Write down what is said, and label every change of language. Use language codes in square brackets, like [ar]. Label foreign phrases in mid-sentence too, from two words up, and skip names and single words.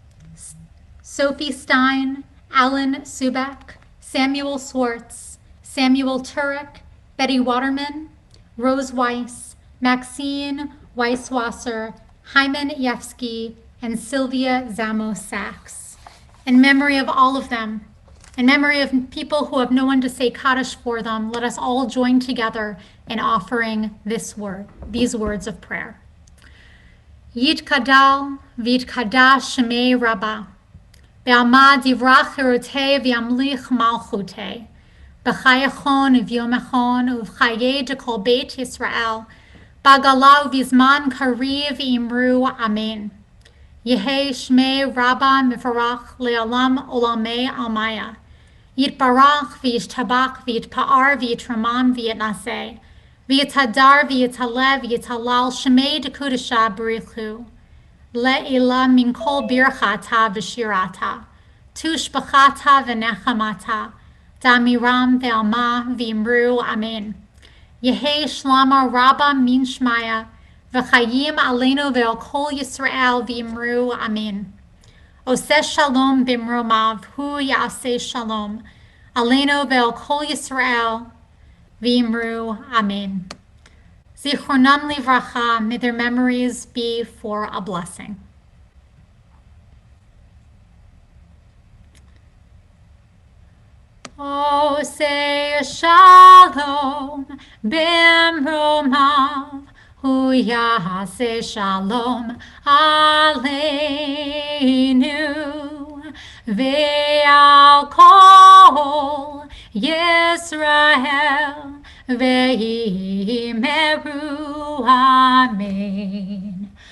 [en] Sophie Stein, Alan Subak, Samuel Swartz, Samuel Turek, Betty Waterman, Rose Weiss, Maxine Weisswasser, Hyman Yevsky, and Sylvia Zamo Sachs. In memory of all of them, in memory of people who have no one to say Kaddish for them, let us all join together in offering these words of prayer. [arc] יתגדל ויתקדש שמיה רבא, בעלמא די ברא כרעותיה וימליך מלכותיה, בחייכון וביומיכון ובחיי דכל בית ישראל, בעגלא ובזמן קריב ואמרו אמן. יהא שמיה רבא מברך לעלם ולעלמי עלמיא. יתברך וישתבח ויתפאר ויתרומם ויתנשא. ויתהדר ויתעלה ויתהלל שמיה דקודשא בריך הוא. לעילא מן כל ברכתא ושירתא. תושבחתא ונחמתא. דאמירן בעלמא ואמרו אמן. יהא שלמא רבא מן שמיא. וחיים עלינו ועל כל ישראל ואמרו אמן. [he] עושה שלום במרומיו הוא יעשה שלום. עלינו ועל כל ישראל ואמרו אמן. זכרונם לברכה, [en] may their memories be for a blessing. [he] עושה שלום במרומיו הוא יעשה שלום עלינו ועל כל ישראל ואמרו אמן.